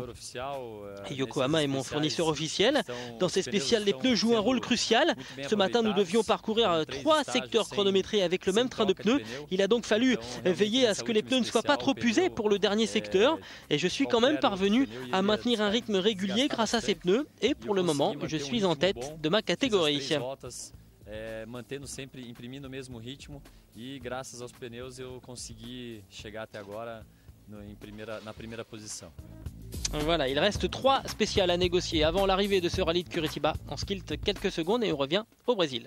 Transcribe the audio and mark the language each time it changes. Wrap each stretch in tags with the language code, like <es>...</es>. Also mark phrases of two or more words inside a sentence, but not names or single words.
<fr>Et Yokohama est mon fournisseur officiel. Dans ces spéciales, les pneus jouent un rôle crucial. Ce matin, nous devions parcourir 3 secteurs chronométrés avec le même train de pneus. Il a donc fallu veiller à ce que les pneus ne soient pas trop usés pour le dernier secteur. Et je suis quand même parvenu à maintenir un rythme régulier grâce à ces pneus et pour le moment je suis en tête de ma catégorie.</fr> <pt>Mantendo sempre, imprimindo o mesmo ritmo e graças aos pneus eu consegui chegar até agora na primeira posição.</pt> <fr>Voilà, il reste 3 spéciales à négocier avant l'arrivée de ce rallye de Curitiba. On skilte quelques secondes et on revient au Brésil.</fr>